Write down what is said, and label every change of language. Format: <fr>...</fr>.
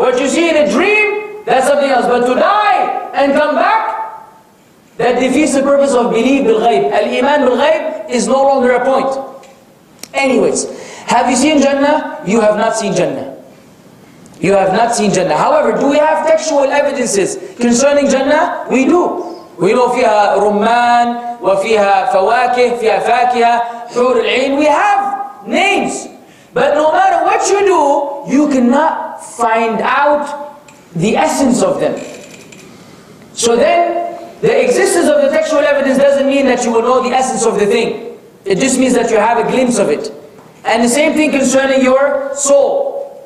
<en>What you see in a dream, that's something else. But to die and come back, that defeats the purpose of belief bil-ghayb. Al-iman bil-ghayb is no longer a point. Anyways, have you seen Jannah? You have not seen Jannah. You have not seen Jannah. However, do we have textual evidences concerning Jannah? We do. We know</en> <ar>فيها رمان وفيها فواكه فيها فاكهة حور العين.</ar> <en>We have names. But no matter what you do, you cannot find out the essence of them. So then, the existence of the textual evidence doesn't mean that you will know the essence of the thing. It just means that you have a glimpse of it. And the same thing concerning your soul.</en>